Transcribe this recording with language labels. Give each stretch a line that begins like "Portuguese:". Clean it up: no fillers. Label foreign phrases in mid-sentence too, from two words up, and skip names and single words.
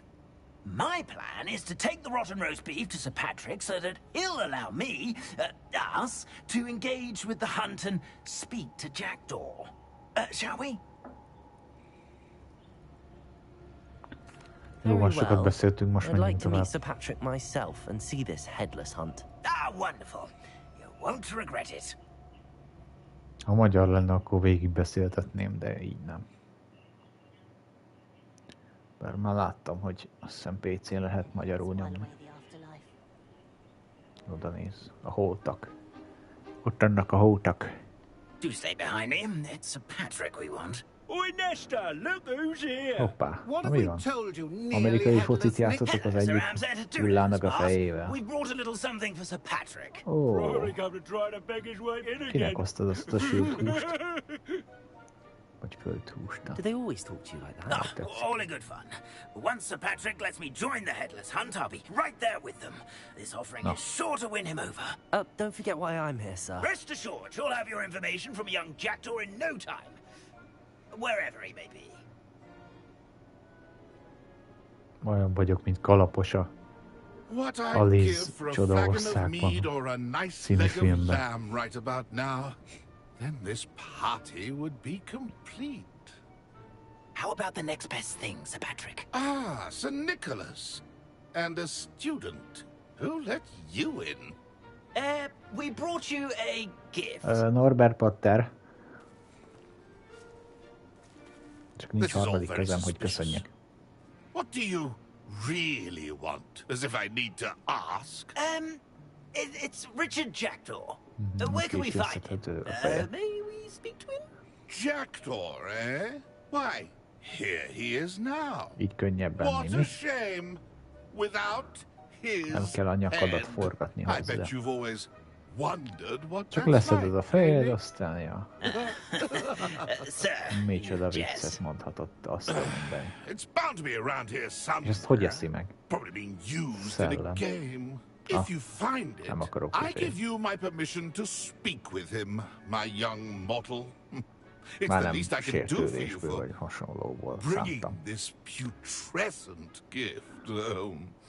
English: My plan is to take the rotten roast beef to Sir Patrick so that he'll allow me, us, to engage with the hunt and speak to Jackdaw. Shall we? Very well. I'd like to meet Sir Patrick myself and see this headless hunt. Ah, wonderful. You won't regret it.
Hungarian: Ha magyar lenne, akkor végigbeszéltetném, de így nem. Bár már láttam, hogy azt hiszem PC-n lehet magyarul nyomni. Oda néz, a holtak. Ott annak a holtak.
English: Do stay behind me. It's Sir Patrick we want. Oi, Nesta, look who's here.
Hungarian: Hoppá, na mi van? Amerikai focit játszotok az egyik hullának a fejével.
English: We brought a little something for Sir Patrick.
Hungarian: Ó, kinek hoztad azt a sült húst? Vagy föld húst?
English: Do they always talk to you like that? All in good fun. Once Sir Patrick lets me join the Headless Hunt, I'll be right there with them. This offering is sure to win him over. Don't forget why I'm here, sir. Rest assured, you'll have your information from a young Jackdaw in no time. Wherever he may be.
Hungarian: Olyan vagyok, mint kalapos a Alíztól Csodaországban című filmben.
English: Right about now, then this party would be complete. How about the next best thing, Sir Patrick? Ah, Sir Nicholas. And a student. Who let you in? We brought you a gift. Norbert Potter.
Hungarian: Csak nincs harmadik kezem, hogy köszönjek.
English: What do you really want? As if I need to ask. It's Richard Jackdaw. Where can we find him? May we speak to him? Jackdaw, eh? Why, here he is now.
Hungarian: Így könnyebben
English: What a shame. Without his
Hungarian: nem kell a nyakadat forgatni
English: head.
Hungarian: hozzá.
English: I bet you've always wondered what
Hungarian: csak leszeded a fejed, aztán ja.
English: Sir,
Hungarian: micsoda viccet mondhatott azt minden.
English: It's bound to be around here somewhere.
Hungarian: És ezt hogy eszi meg?
English: Probably being used in a game. If you find it, I give you my permission to speak with him, my young mortal. It's the least I can do for you for bringing this putrescent gift home.